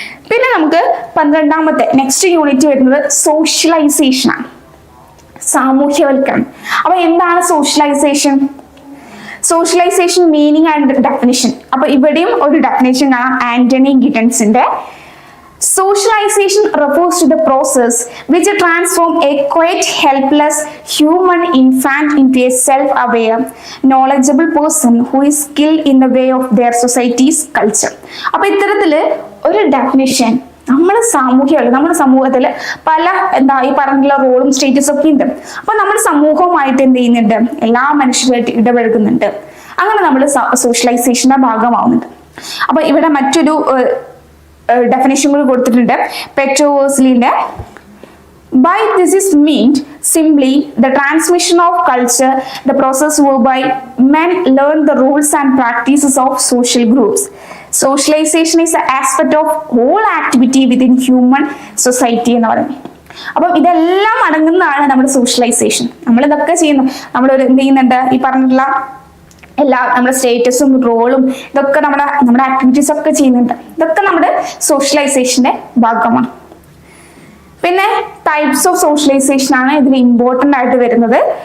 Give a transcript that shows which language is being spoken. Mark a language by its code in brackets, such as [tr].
[ml] പിന്നെ നമുക്ക് 12ാമത്തെ next unit വരുന്നത് സോഷ്യലൈസേഷൻ ആണ്, സാമൂഹ്യവൽക്കരണം. അപ്പൊ എന്താണ് socialisation? [en] Socialisation meaning and definition. [ml] അപ്പൊ ഇവിടെയും ഒരു ഡെഫിനിഷൻ കാണാം, Antony ഗിഡൻസിന്റെ. [en] Socialization refers to the process which transforms a quite helpless human infant into a self-aware, knowledgeable person who is skilled in the way of their society's culture. [ml] അപ്പോൾ ഇത്തരത്തില് ഒരു definition നമ്മുടെ സമൂഹത്തിൽ പല ഈ പറഞ്ഞുള്ള റോളും സ്റ്റേറ്റസും ഒക്കെ ഉണ്ട്. അപ്പൊ നമ്മൾ സമൂഹവുമായിട്ട് എന്ത് ചെയ്യുന്നുണ്ട്, എല്ലാ മനുഷ്യരുമായിട്ട് ഇടപഴകുന്നുണ്ട്. അങ്ങനെ നമ്മൾ സോഷ്യലൈസേഷന്റെ ഭാഗമാവുന്നുണ്ട്. അപ്പൊ ഇവിടെ മറ്റൊരു ഡെഫിനേഷൻ കൂടി കൊടുത്തിട്ടുണ്ട്, പെട്രോസ്ലിന്റെ. [en] By this is meant simply the transmission of culture, the process whereby men learn the rules and practices of social groups. Socialization is an aspect of whole activity within human society [ml] എന്ന് പറയുന്നത്. അപ്പം ഇതെല്ലാം അടങ്ങുന്നതാണ് നമ്മുടെ socialisation. നമ്മൾ ഇതൊക്കെ ചെയ്യുന്നു, നമ്മൾ എന്ത് ചെയ്യുന്നുണ്ട്, ഈ പറഞ്ഞിട്ടുള്ള എല്ലാ നമ്മുടെ സ്റ്റേറ്റസും റോളും ഇതൊക്കെ നമ്മുടെ ആക്ടിവിറ്റീസ് ഒക്കെ ചെയ്യുന്നുണ്ട്. ഇതൊക്കെ നമ്മുടെ സോഷ്യലൈസേഷന്റെ ഭാഗമാണ്. പിന്നെ ടൈപ്സ് ഓഫ് സോഷ്യലൈസേഷൻ ആണ് ഇതിൽ ഇമ്പോർട്ടൻ്റ് ആയിട്ട് വരുന്നത്.